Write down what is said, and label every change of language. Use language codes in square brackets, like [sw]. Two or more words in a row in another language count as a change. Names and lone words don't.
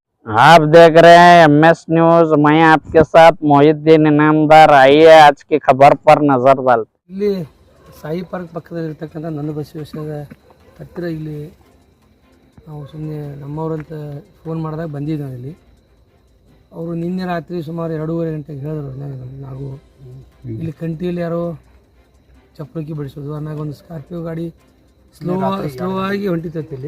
[hi] आप देख रहे हैं MS न्यूज। मैं आपके साथ मोहिद्दीन इनामदार। आइए आज की खबर पर नजर डालते। [kn] ಇಲ್ಲಿ ಸಾಯಿ ಪಾರ್ಕ್ ಪಕ್ಕದಲ್ಲಿರ್ತಕ್ಕಂಥ ನನ್ನ ಬಸವೇಶ್ವರದ ಹತ್ತಿರ ಇಲ್ಲಿ ನಾವು ಸುಮ್ಮನೆ ನಮ್ಮವ್ರಂತ ಫೋನ್ ಮಾಡಿದಾಗ ಬಂದಿದ್ದೆ ನಾವು ಇಲ್ಲಿ. ಅವರು ನಿನ್ನೆ ರಾತ್ರಿ ಸುಮಾರು 2:30 ಗಂಟೆಗೆ ಹೇಳಿದ್ರು ನಾವು ಇಲ್ಲಿ ಕಂಟಿಯಲ್ಲಿ ಯಾರೋ ಚಪ್ಪಲಿಕ್ಕಿ ಬಿಡಿಸೋದು ಆಮ್ಯಾಗ ಒಂದು ಸ್ಕಾರ್ಪಿಯೋ ಗಾಡಿ ಸ್ಲೋ ಆಗಿ ಹೊಂಟಿತೈತಿ ಇಲ್ಲಿ.